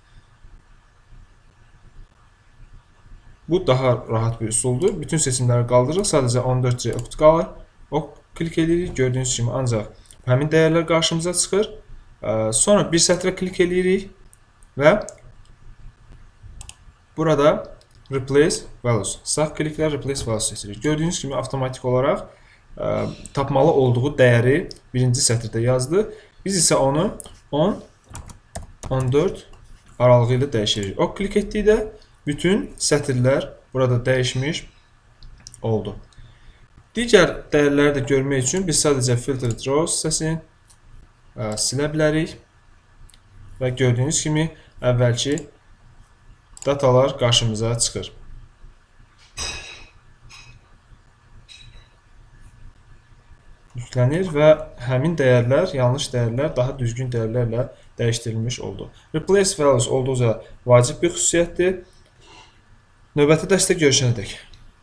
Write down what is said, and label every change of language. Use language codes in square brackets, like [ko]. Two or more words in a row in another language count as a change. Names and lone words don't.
[az] Bu daha rahat bir üsuldur. Bütün seçimləri qaldırırıq. Sadəcə 14-oct qalır. O klik edirik. Gördüyünüz kimi ancaq həmin dəyərlər qarşımıza çıxır. Sonra bir sətrə klik edirik və burada [en] replace values. [az] Sağ kliklə [en] replace values [az] seçirik. Gördüyünüz kimi avtomatik olaraq tapmalı olduğu dəyəri birinci sətirdə yazdı. Biz isə onu 10-14 aralığı ilə dəyişirik. O klik etdikdə bütün sətirlər burada dəyişmiş oldu. Digər dəyərləri də görmək üçün biz sadəcə [en] filtered rows [az] hissəsini silə bilərik və gördüyünüz kimi əvvəlki datalar qarşımıza çıxır. Yüklənir və həmin dəyərlər, yanlış dəyərlər daha düzgün dəyərlərlə dəyişdirilmiş oldu. [en] Replace values [az] olduqca vacib bir xüsusiyyətdir. Növbəti dərsdə görüşənədək.